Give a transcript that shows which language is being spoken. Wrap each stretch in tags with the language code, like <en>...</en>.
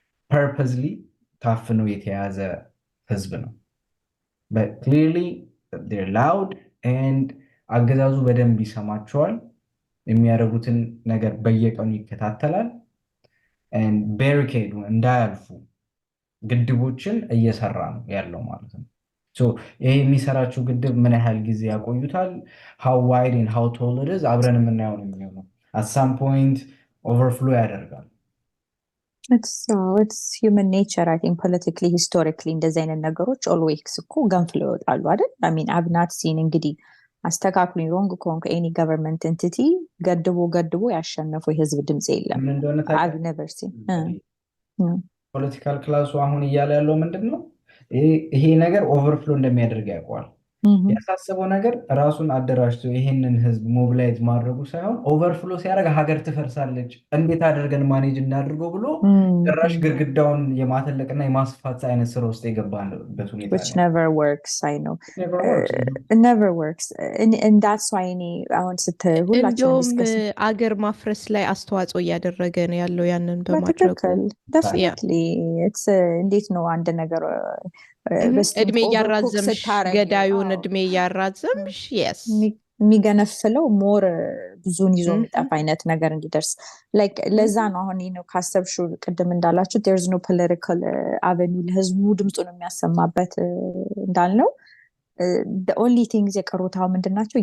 <am>purposely ታፍኖ የተያዘ ህዝብ ነው።</am> <en>but clearly they're loud and</en> <am>አገዛዙ በደንብ ይሰማቸዋል። የሚያደርጉትን ነገር በየቀኑ ይከታተላል and barricade እንዳያልፉ ግድቦችን እየሰራ ነው ያለው ማለት ነው። ይሄ የሚሰራቸው ግድብ ምን ያህል ጊዜ ያቆዩታል?</am> <en>how wide and how tall it is</en> <am>አብረን የምናየው ነው የሚሆነው።</am> <en>at some point overflow ያደርጋል። it's human nature I think politically historically</en> <am>እንደዚህ አይነት ነገሮች</am> <en>always</en> <am>እኮ ገንፍለው ይወጣሉ አይደል?</am> <en>I mean I've not seen</en> <am>እንግዲህ አስተካክሉኝ</am> <en>wrong ከሆንኩ any government entity</en> <am>ገድቦ ያሸነፈው የህዝብ ድምጽ የለም።</am> <en>I've never seen</en> <am>ፖለቲካል ክላሱ አሁን እያለ ያለው ምንድን ነው? ይሄ ነገር ኦቨርፍሎ እንደሚያደርግ ያውቀዋል። ያሳሰበው ነገር ራሱን አደራጅቶ ይሄንን ህዝብ ሞቢላይዝ ማድረጉ ሳይሆን ኦቨርፍሎ ሲያደርግ ሀገር ትፈርሳለች፣ እንዴት አድርገን ማኔጅ እናድርገው ብሎ ጭራሽ ግድግዳውን የማተለቅና የማስፋት አይነት ስራ ውስጥ የገባበት ሁኔታ</am> <en>which never works I know it never works and that's why</en> <am>አሁን ሁላችንም ዲስከስ አገር ማፍረስ ላይ አስተዋጽኦ እያደረገ ነው ያለው ያንን በማድረጉ</am> <en>definitely it's</en> <am>እንዴት ነው አንድ ነገር እድሜ ያራዘምሽ ገዳዩን እድሜ ያራዘምሽ yes የሚገነፍለው ሞር ብዙን ይዞ የሚጠፋ አይነት ነገር እንዲደርስ like ለዛ ነው አሁን ነው ካሰብሽው ቅድም እንዳላችሁ</am> <en>there's no political avenue</en> <am>ለህዝቡ ድምጹን የሚያሰማበት እንዳልነው</am> <en>the only things</en> <am>የቀሩታው ምንድናቸው?</am>